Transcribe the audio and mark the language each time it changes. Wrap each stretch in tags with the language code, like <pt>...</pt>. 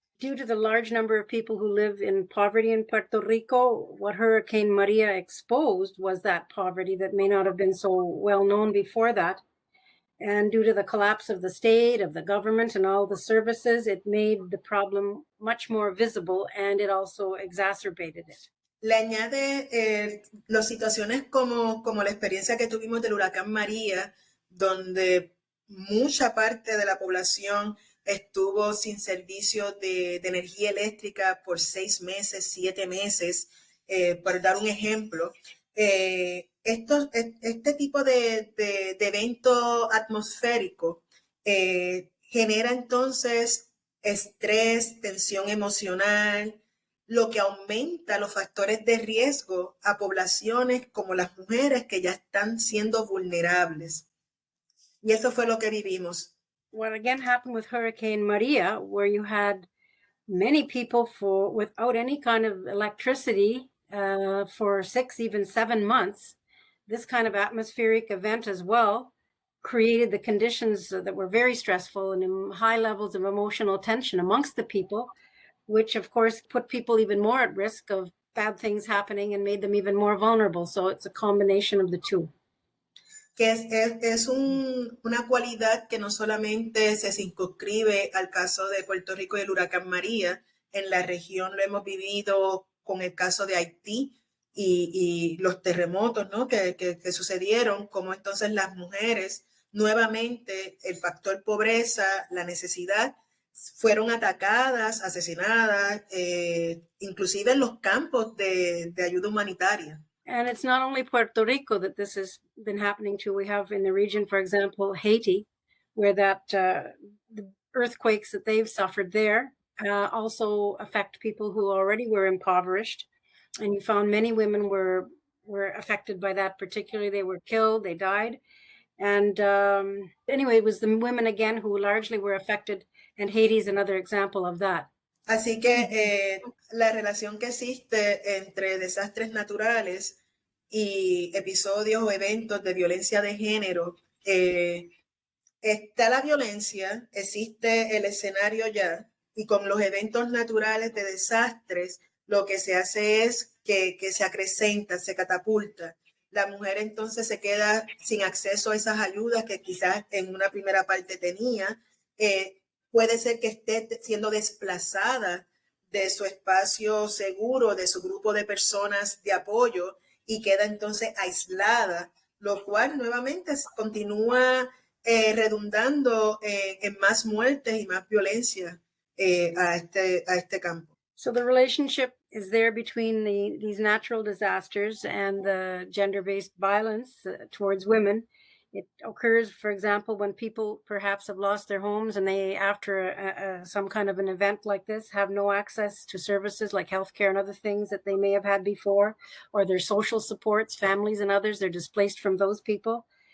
<en>Due to the large number of people who live in poverty in Puerto Rico, what Hurricane Maria exposed was that poverty that may not have been so well known before that. And due to the collapse of the state, of the government, and all the services, it made the problem much more visible, and it also exacerbated it.</en> <es>Le añade las situaciones como la experiencia que tuvimos del huracán María, donde mucha parte de la población estuvo sin servicio de energía eléctrica por 6 meses, 7 meses, por dar un ejemplo. Este tipo de evento atmosférico genera entonces estrés, tensión emocional, lo que aumenta los factores de riesgo a poblaciones como las mujeres que ya están siendo vulnerables. Y eso fue lo que vivimos.</es> <en>What again happened with Hurricane Maria, where you had many people without any kind of electricity for 6, even 7 months. This kind of atmospheric event as well created the conditions that were very stressful and high levels of emotional tension amongst the people, which of course put people even more at risk of bad things happening and made them even more vulnerable. So it's a combination of the two.</en> <es>Que es una cualidad que no solamente se circunscribe al caso de Puerto Rico y el huracán María. En la región lo hemos vivido con el caso de Haití y los terremotos, ¿no? que sucedieron, como entonces las mujeres, nuevamente el factor pobreza, la necesidad, fueron atacadas, asesinadas, inclusive en los campos de ayuda humanitaria.</es> <en>And it's not only Puerto Rico that this has been happening to. We have in the region, for example, Haiti, where the earthquakes that they've suffered there also affect people who already were impoverished. And you found many women were affected by that particularly. They were killed, they died. And anyway, it was the women again who largely were affected, and Haiti is another example of that.</en> <es>Así que la relación que existe entre desastres naturales y episodios o eventos de violencia de género, está la violencia, existe el escenario ya, y con los eventos naturales de desastres, lo que se hace es que se acrecenta, se catapulta. La mujer entonces se queda sin acceso a esas ayudas que quizás en una primera parte tenía. Puede ser que esté siendo desplazada de su espacio seguro, de su grupo de personas de apoyo, y queda entonces aislada, lo cual nuevamente continúa redundando en más muertes y más violencia a este campo.</es> <en>So the relationship is there between these natural disasters and the gender-based violence towards women. It occurs, for example, when people perhaps have lost their homes and they, after some kind of an event like this, have no access to services like healthcare and other things that they may have had before, or their social supports, families and others, they're displaced from those people.</en>